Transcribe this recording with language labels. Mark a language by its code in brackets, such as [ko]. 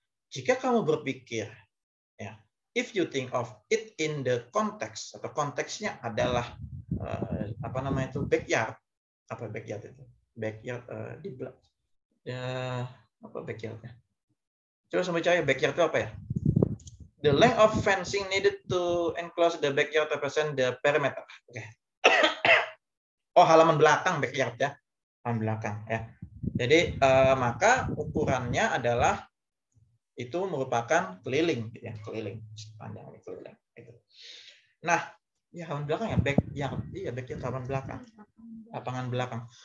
[id] Jika kamu berpikir ya, [en] if you think of it in the context [id] atau konteksnya adalah apa namanya itu backyard, apa backyard itu? Backyard di belakang. Apa backyardnya? Coba sampai cari backyard itu apa ya? [en] The length of fencing needed to enclose the backyard represent the perimeter. [id] Oke. Oh, halaman belakang backyard ya. Halaman belakang ya. Jadi maka ukurannya adalah itu merupakan keliling gitu ya, keliling. Panjangnya keliling gitu. Nah, ya halaman belakang ya backyard. Iya, backyard halaman belakang. Lapangan belakang.